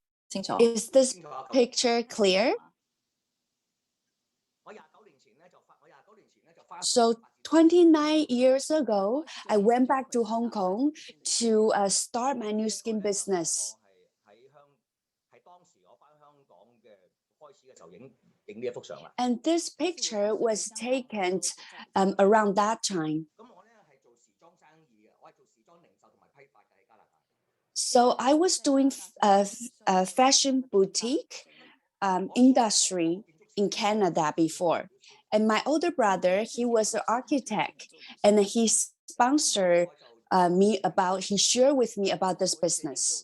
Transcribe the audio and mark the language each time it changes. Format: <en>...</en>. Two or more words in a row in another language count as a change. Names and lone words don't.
<yue>清楚。</yue> <en>Is this picture clear?</en> <yue>我29年前咧就翻</yue> <en>So 29 years ago, I went back to Hong Kong to start my new skin business.</en> <yue>係當時我翻香港嘅開始嘅時候影呢一幅相啦。</yue> <en>And this picture was taken around that time.</en> <yue>咁我咧係做時裝生意嘅，我係做時裝零售同埋批發嘅喺加拿大。</yue> <en>So I was doing a fashion boutique industry in Canada before. And my older brother, he was an architect, and he sponsored he shared with me about this business.</en>